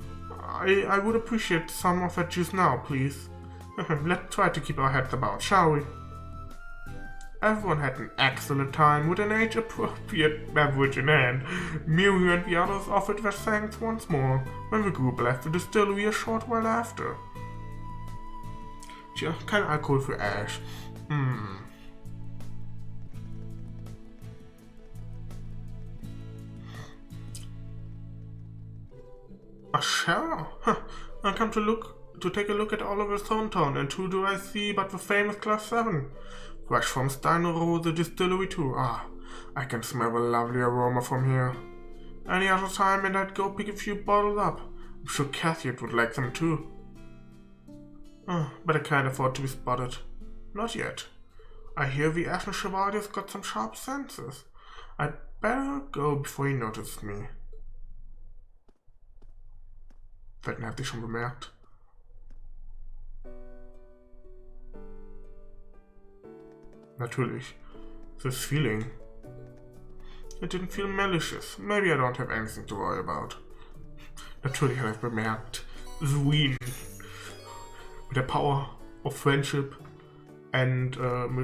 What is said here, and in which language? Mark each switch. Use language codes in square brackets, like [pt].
[en] I would appreciate some of that juice now, please. Let's try to keep our heads about, shall we? Everyone had an excellent time with an age-appropriate beverage in hand. Mirio and the others offered their thanks once more when the group left the distillery a short while after. [de] Tja, kein Alkohol für Ash. [en] A shell? I come to take a look at Oliver's hometown, and who do I see but the famous Class 7? Fresh from Steinrose Distillery too. I can smell the lovely aroma from here. Any other time and I'd go pick a few bottles up. I'm sure Cathy would like them too. But I can't afford to be spotted. Not yet. I hear the Ashen Chevalier's got some sharp senses. I'd better go before he notices me. [de] Wetten, er hat dich schon bemerkt. Natürlich. [en] This feeling. It didn't feel malicious. Maybe I don't have anything to worry about. [de] Natürlich hat er es bemerkt. Zween. Mit der [en] Power of Friendship and [de] mit